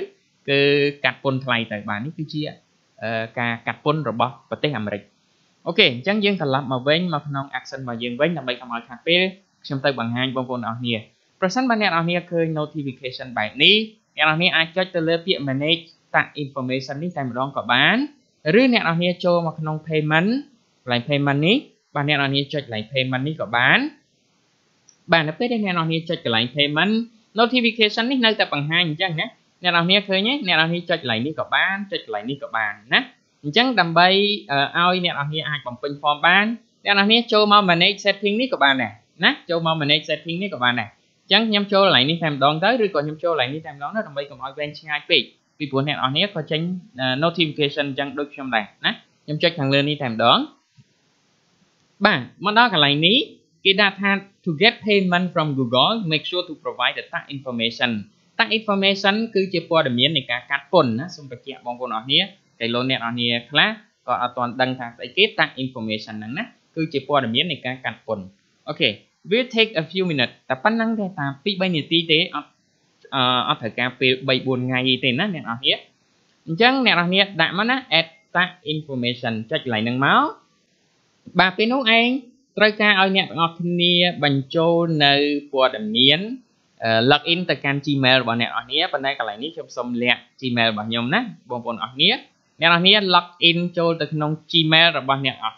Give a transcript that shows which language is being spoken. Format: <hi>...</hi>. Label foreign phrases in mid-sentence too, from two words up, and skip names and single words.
<km>គឺកាត់ពន្ធថ្លៃទៅបាទនេះគឺជាការកាត់ពន្ធរបស់ប្រទេសអាមេរិកអូខេអញ្ចឹងយើងត្រឡប់មកវិញមកក្នុង action របស់យើងវិញដើម្បីកុំឲ្យខាតពេលខ្ញុំទៅបង្ហាញបងប្អូនអរគ្នាប្រសិនបើអ្នកនរគ្នាឃើញ notification បែបនេះអ្នកនរគ្នាអាចចុចទៅលើពាក្យ</km> <en>manage tax information</en> <km>នេះតែម្ដងក៏បានឬអ្នកនរគ្នាចូលមកក្នុង payment កន្លែង payment នេះបាទអ្នកនរគ្នាចុចកន្លែង payment នេះក៏បានបាទនៅពេលដែលអ្នកនរគ្នាចុចកន្លែង</km> <en>payment notification</en> <km>នេះនៅតែបង្ហាញអញ្ចឹងណាអ្នកនរគ្នាឃើញទេអ្នកនរគ្នាចុចកន្លែងនេះក៏បានចុចកន្លែងនេះក៏បានណាអញ្ចឹងដើម្បីឲ្យអ្នកនរគ្នាអាចបំពេញ form បានអ្នកនរគ្នាចូលមក</km> <en>manage setting</en> <km>នេះក៏បានដែរណាចូលមក</km> <en>manage setting</en> <km>នេះក៏បានដែរអញ្ចឹងខ្ញុំចូលកន្លែងនេះតែម្ដងទៅឬក៏ខ្ញុំចូលកន្លែងនេះតែម្ដងទៅដើម្បីកុំឲ្យវែងឆ្ងាយពេកពីព្រោះអ្នកនរគ្នាក៏ចេញ notification អញ្ចឹង ដូចខ្ញុំដែរណាខ្ញុំចុចខាងលើនេះតែម្ដងបាទមកដល់កន្លែងនេះគេដាក់ថា</km> <en>to get payment from Google make sure to provide the tax information tax information</en> <km>គឺជាព័ត៌មាននៃការកាត់ពន្ធណាសូមបញ្ជាក់បងប្អូនអរគ្នាតែលោកអ្នកនរគ្នាខ្លះក៏អត់ទាន់ដឹងថាស្អីគេ</km> <en>tax information</en> <km>ហ្នឹងណាគឺជាព័ត៌មាននៃការកាត់ពន្ធអូខេ</km> <en>will take a few minutes</en> <km>តែប៉ុណ្្នឹងទេតាម 2-3 នាទីទេអត់ត្រូវការពេល 3-4 ថ្ងៃទេណាអ្នកនរគ្នាអញ្ចឹងអ្នកនរគ្នាដាក់មកណា</km> <en>add tax information</en> <km>ចុចកន្លែងហ្នឹងមកបាទពេលនោះឯងត្រូវការឲ្យអ្នកទាំងអស់គ្នាបញ្ចូលនៅព័ត៌មាន login ទៅកាន់ Gmail របស់អ្នកនរគ្នាប៉ុន្តែកន្លែងនេះខ្ញុំសូមលាក់ Gmail របស់ខ្ញុំណាបងប្អូនអរគ្នាអ្នកនរគ្នា login ចូលទៅក្នុង Gmail របស់អ្នកនរ</km>